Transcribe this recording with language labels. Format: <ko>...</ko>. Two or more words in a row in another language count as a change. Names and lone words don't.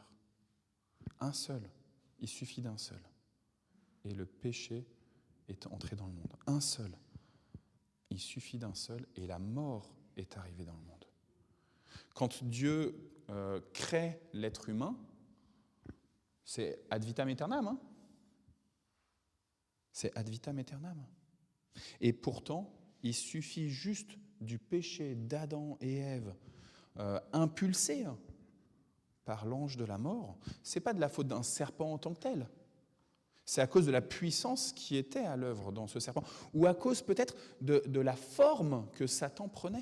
<fr>Un seul, il suffit d'un seul. Et le péché est entré dans le monde. Un seul, il suffit d'un seul, et la mort est arrivée dans le monde. Quand Dieu crée l'être humain, c'est</fr> <la>ad vitam aeternam. C'est ad vitam aeternam.</la> <fr>Et pourtant, il suffit juste du péché d'Adam et Ève impulsés par l'ange de la mort, ce n'est pas de la faute d'un serpent en tant que tel. C'est à cause de la puissance qui était à l'œuvre dans ce serpent, ou à cause peut-être de la forme que Satan prenait.</fr>